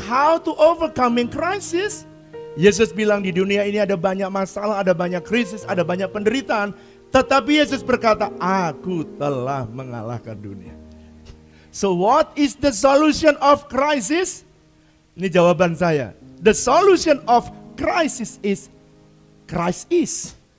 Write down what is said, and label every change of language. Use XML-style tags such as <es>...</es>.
<en>How to overcoming crisis?</en> <id>Yesus bilang di dunia ini ada banyak masalah, ada banyak krisis, ada banyak penderitaan. Tetapi Yesus berkata, aku telah mengalahkan dunia.</id> <en>So what is the solution of crisis?</en> <id>Ini jawaban saya.</id> <en>The solution of crisis is Christ is.</en>